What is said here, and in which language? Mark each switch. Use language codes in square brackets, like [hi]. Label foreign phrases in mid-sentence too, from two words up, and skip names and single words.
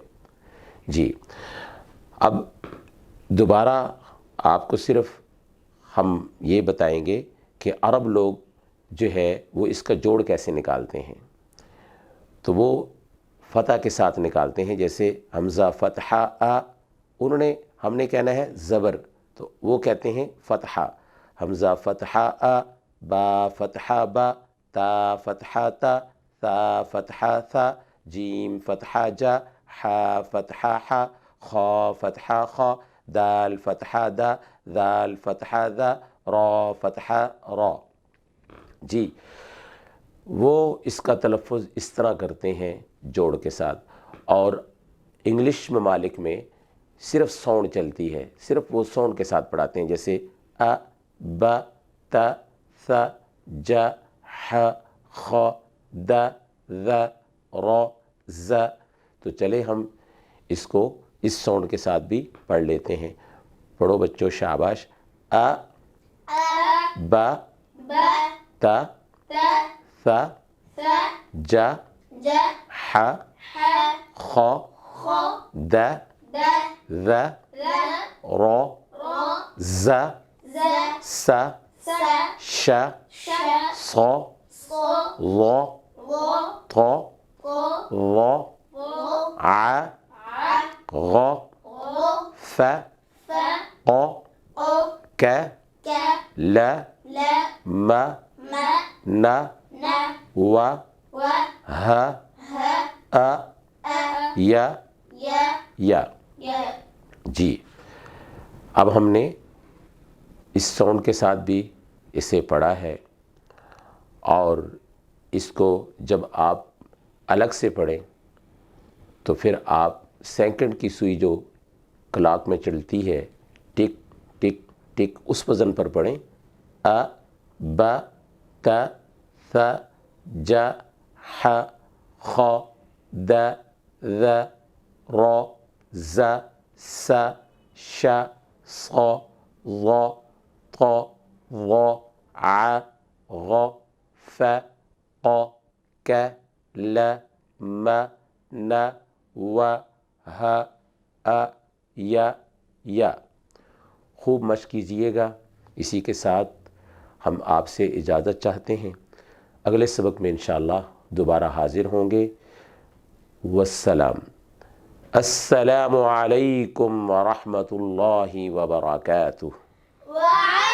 [ur] جی اب دوبارہ آپ کو صرف ہم یہ بتائیں گے کہ عرب لوگ جو ہے وہ اس کا جوڑ کیسے نکالتے ہیں۔ تو وہ فتح کے ساتھ نکالتے ہیں، جیسے حمزہ فتحہ آ، ہم نے کہنا ہے زبر، تو وہ کہتے ہیں فتحہ، حمزہ فتحہ آ، با فتحہ با، تا فتحہ تا، ثا فتحہ ثا، جیم فتحہ جا، حا فتحہ حا، خا فتحہ خا، دال فتحہ دا، ذال فتحہ ذا، را فتحہ را۔ جی وہ اس کا تلفظ اس طرح کرتے ہیں جوڑ کے ساتھ، اور انگلش ممالک میں صرف ساؤنڈ چلتی ہے، صرف وہ ساؤنڈ کے ساتھ پڑھاتے ہیں، جیسے ا، ب، ت، ث، ج، ح، خ، د، ذ، ر، ز۔ تو چلے ہم اس کو اس ساؤنڈ کے ساتھ بھی پڑھ لیتے ہیں۔ پڑھو بچوں، شاباش۔ ا، ب، ب، ت، ت، ث، ث، ج، ج، ح، ح، خ، خ، د، د، ذ، ر، ر، ر، ز، ز، س، س، ش، ش، ص، ص، ظ، ظ، ط، ط، ظ، ظ، ع، ع، غ، غ، ف، ف، ق، ق، ك، ك، ل، ل، م، م، ن، ن، و، و، ه، ه، ا، ا، ی، ي، یا۔ ي۔ جی اب ہم نے اس ساؤنڈ کے ساتھ بھی اسے پڑھا ہے، اور اس کو جب آپ الگ سے پڑھیں تو پھر آپ سیکنڈ کی سوئی جو کلاک میں چلتی ہے، ٹک ٹک ٹھیک اس وزن پر پڑھیں، ا ب ت ث ج ح خ د ذ ر ز س ش ص ض ط ظ ع غ ف ق ک ل م ن و ہ ا یا۔ خوب مشق کیجئے گا۔ اسی کے ساتھ ہم آپ سے اجازت چاہتے ہیں، اگلے سبق میں انشاءاللہ دوبارہ حاضر ہوں گے۔ والسلام۔ [ar] السلام علیکم ورحمۃ اللہ وبرکاتہ۔